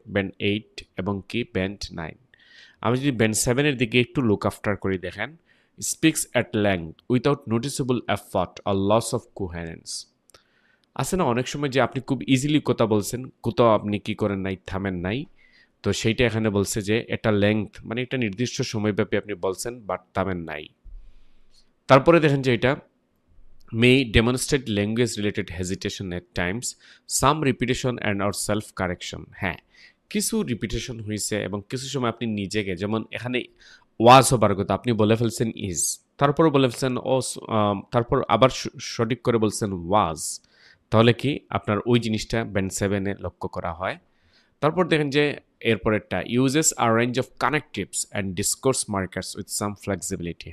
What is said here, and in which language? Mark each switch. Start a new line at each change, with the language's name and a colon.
Bangla: Band 8 এবং কি band 9। আমি যদি ব্যান্ড 7-এর দিকে একটু লুক আফটার করি, দেখেন
English: Speaks at length without noticeable effort আর loss of coherence.
Bangla: আছে না অনেক সময় যে আপনি খুব ইজিলি কথা বলছেন, কোথাও আপনি কি করেন নাই, থামেন নাই, তো সেইটা এখানে বলছে যে এটা লেংথ মানে একটা নির্দিষ্ট সময়ব্যাপী আপনি বলছেন বাট থামেন নাই। তারপরে দেখেন যে এটা
English: may demonstrate language related hesitation at times, some repetition and or self correction. হ্যাঁ,
Bangla: কিছু রিপিটেশন হয়েছে এবং কিছু সময় আপনি নিজেকে, যেমন এখানে ওয়াজ হবার কথা, আপনি বলে ফেলছেন ইজ, তারপর বলে ফেলছেন তারপর আবার সঠিক করে বলছেন ওয়াজ, তাহলে কি আপনার ওই জিনিসটা ব্যান্ড 7-এ লক্ষ্য করা হয়। তারপর দেখেন যে এরপরেরটা
English: Uses a range of connectives and discourse markers with some flexibility.